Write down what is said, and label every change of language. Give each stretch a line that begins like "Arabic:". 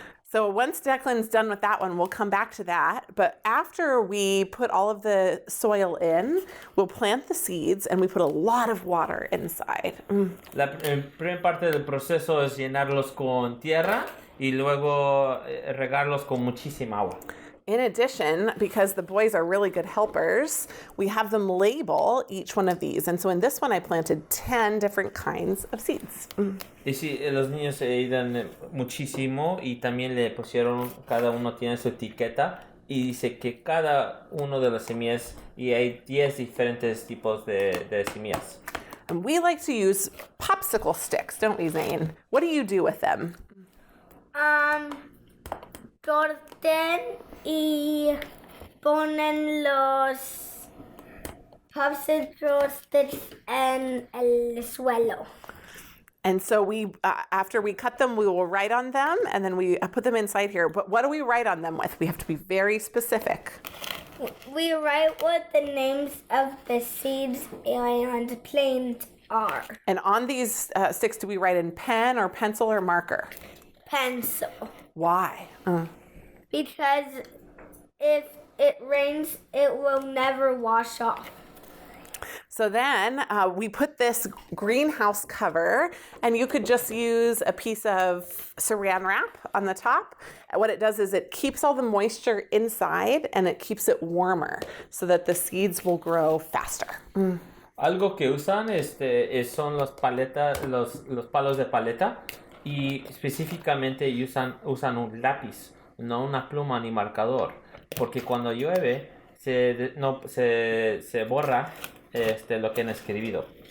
English: So once Declan's done with that one, we'll come back to that. But after we put all of the soil in, we'll plant the seeds and we put a lot of water inside.
Spanish: La primera parte del proceso es llenarlos con tierra y luego regarlos con muchísima agua.
English: In addition, because the boys are really good helpers, we have them label each one of these. And so in this one, I planted 10 different kinds of seeds.
Spanish: Y sí, los niños se ayudan muchísimo y también le pusieron, cada uno tiene su etiqueta y dice que cada uno de las semillas, y hay 10 diferentes tipos de semillas.
English: And we like to use popsicle sticks, don't we, Zane? What do you do with them?
Spanish: Corten y ponen los
English: popsicle sticks
Spanish: en el suelo.
English: And so we, after we cut them, we will write on them, and then we put them inside here. But what do we write on them with? We have to be very specific. We write what the names of the seeds and plants are. And on these sticks, do we write in pen or pencil or marker? Pencil. Why? Because if it rains, it will never wash off. So then we put this greenhouse cover, and you could just use a piece of saran wrap on the top. What it does is it keeps all the moisture inside and it keeps it warmer so that the seeds will grow faster.
Spanish: Algo que usan son los palos de paleta y específicamente usan un lápiz, no una pluma ni marcador, porque cuando llueve se borra lo que han escrito.